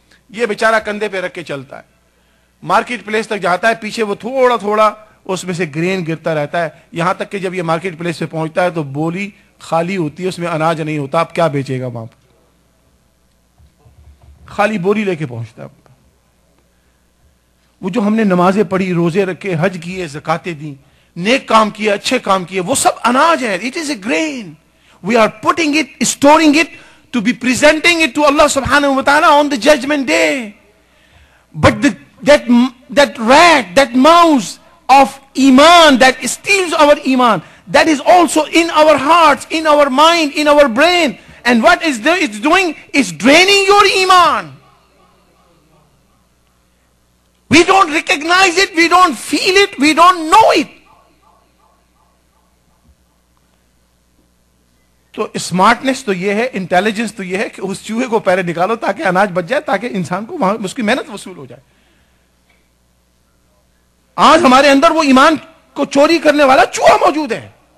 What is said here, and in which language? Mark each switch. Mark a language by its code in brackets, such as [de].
[ur] یہ بیچارہ کندھے پہ رکھ کے چلتا ہے، مارکیٹ پلیس تک جاتا ہے، پیچھے وہ تھوڑا تھوڑا اس میں سے گرین گرتا رہتا ہے، یہاں تک کہ جب یہ مارکیٹ پلیس پہ پہنچتا ہے تو بولی خالی ہوتی ہے، اس میں اناج نہیں ہوتا. اب کیا بیچے گا وہاں پر؟ خالی بوری لے کے پہنچتا ہے. وہ جو ہم نے نمازیں پڑھی، روزے رکھے، حج کیے، زکاتیں دی، نیک کام کیے، اچھے کام کیے، وہ سب اناج ہے. [en] It is a grain. We are putting it, storing it to be presenting it to Allah subhanahu wa ta'ala on the judgment day. But that rat, that mouse of iman that steals our iman, that is also in our hearts, in our mind, in our brain. And what it's doing is draining your iman. We don't recognize it, we don't feel it, we don't know it. [ur] تو اسمارٹنس تو یہ ہے، intelligence تو یہ ہے کہ اس چوہے کو پہلے نکالو تاکہ اناج بچ جائے، تاکہ انسان کو وہاں اس کی محنت وصول ہو جائے. آج ہمارے اندر وہ ایمان کو چوری کرنے والا چوہا موجود ہے.